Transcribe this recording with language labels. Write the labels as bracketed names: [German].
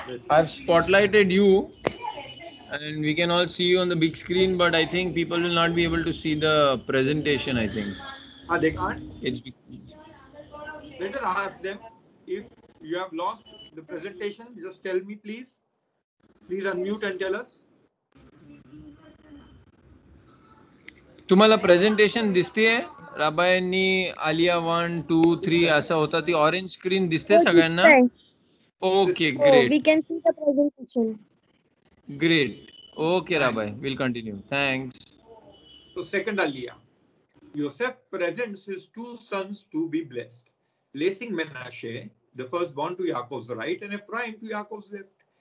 [English] I've spotlighted you, and we can all see you on the big screen, but I think people will not be able to see the presentation, I think. They can't? Let us ask them. If you have lost the presentation, just tell me, please. Please unmute and tell us. [Marathi] तुम्हाला presentation दिसतेय? राबायांनी आलिया 1, 2, 3 असं होता, ती orange screen दिसते सगळ्यांना? [English] Okay, great. We can see the presentation. Great. Okay, Rabbi, we'll continue. Thanks. So second aliyah. Joseph presents his two sons to be blessed, placing Menashe, the firstborn, to Yaakov's right and Ephraim to Yaakov's left.